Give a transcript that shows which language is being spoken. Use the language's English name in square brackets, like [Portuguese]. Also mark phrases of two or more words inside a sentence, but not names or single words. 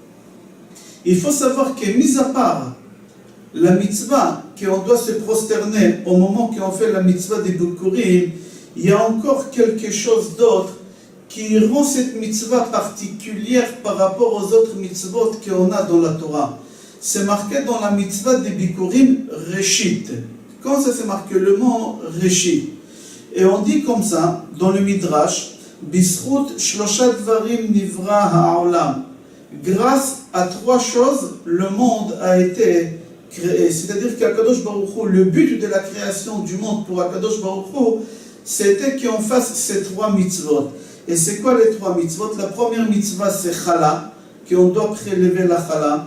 [French] Il faut savoir que, mis à part la mitzvah qu'on doit se prosterner au moment qu'on fait la mitzvah des bikurim, il y a encore quelque chose d'autre qui rend cette mitzvah particulière par rapport aux autres mitzvot qu'on a dans la Torah. C'est marqué dans la mitzvah des bikurim Reshit. Quand ça c'est marqué le mot Reshit? Et on dit comme ça dans le Midrash, [Hebrew] בשביל שלשה דברים נברא העולם. [French] Grâce à 3 choses, le monde a été créé. C'est-à-dire qu'Akadosh Baruch Hu, le but de la création du monde pour Akadosh Baruch Hu, c'était qu'on fasse ces 3 mitzvot. Et c'est quoi les 3 mitzvot? La première mitzvah c'est chala, qu'on doit prélever la chala.